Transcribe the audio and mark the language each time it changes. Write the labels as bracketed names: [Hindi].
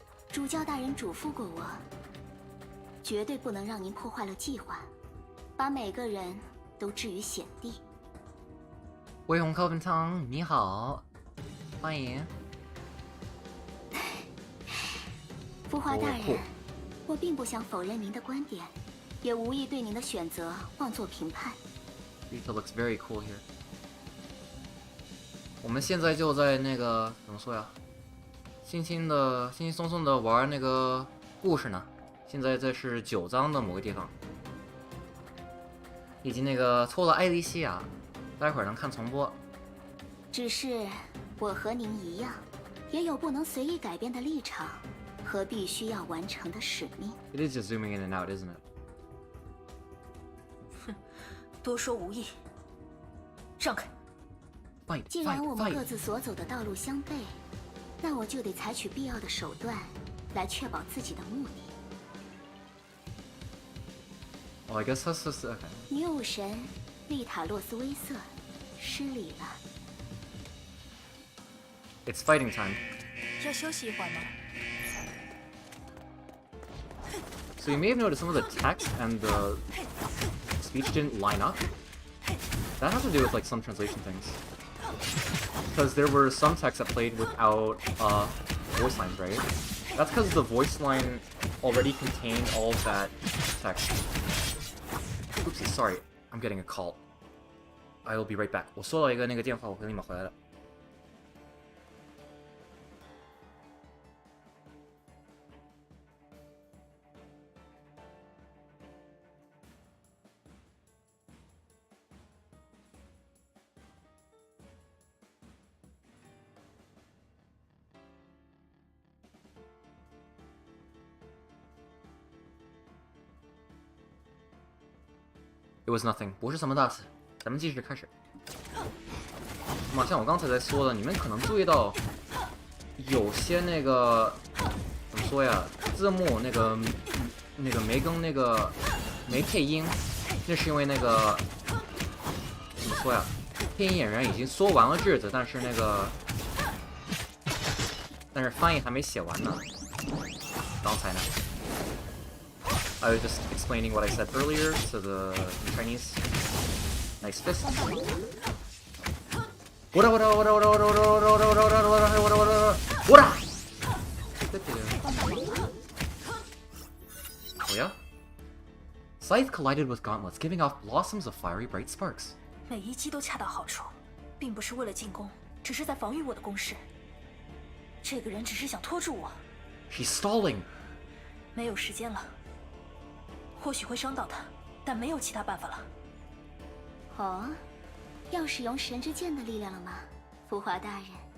[Chinese] 主教大人嘱咐过我，绝对不能让您破坏了计划，把每个人都置于险地。微红高分汤，你好，欢迎。福华大人，我并不想否认您的观点，也无意对您的选择妄作评判。 [English] Rita looks very cool here. [Chinese] 我们现在就在那个怎么说呀？轻轻松松的玩那个故事呢。现在这是9章的某个地方，以及那个抽了艾莉西亚，待会儿能看重播。只是我和您一样，也有不能随意改变的立场和必须要完成的使命。 [English] It is just zooming in and out, isn't it? [Chinese] 哼，多说无益。让开。既然我们各自所走的道路相悖，那我就得采取必要的手段，来确保自己的目的。 [English] Oh, I guess that's just okay. [Chinese] 女武神丽塔洛斯威瑟失礼了。 [English] It's fighting time. [Chinese] 要休息一会儿吗？ [English] So you may have noticed some of the text and the speech didn't line up. That has to do with like some translation things. Because there were some texts that played without voice lines, right? That's because the voice line already contained all of that text. Oopsie, sorry, I'm getting a call. I will be right back. [Chinese] 我收到一个那个电话，我会立马回来的。 [English] It was nothing， [Chinese] 不是什么大事，咱们继续开始。那么像我刚才在说的，你们可能注意到，有些那个怎么说呀，字幕那个没更那个没配音，那是因为那个怎么说呀，配音演员已经说完了句子，但是翻译还没写完呢。刚才呢？ [English] I was just explaining what I said earlier to the Chinese. Nice fist. What Oh yeah? Scythe collided with gauntlets, giving off blossoms of fiery bright sparks. [Chinese] 每一击都恰到好处，并不是为了进攻，只是在防御我的攻势。这个人只是想拖住我。 [English] She's stalling. [Chinese] 没有时间了。或许会伤到他，但没有其他办法了。哦，要使用神之剑的力量了吗，浮华大人？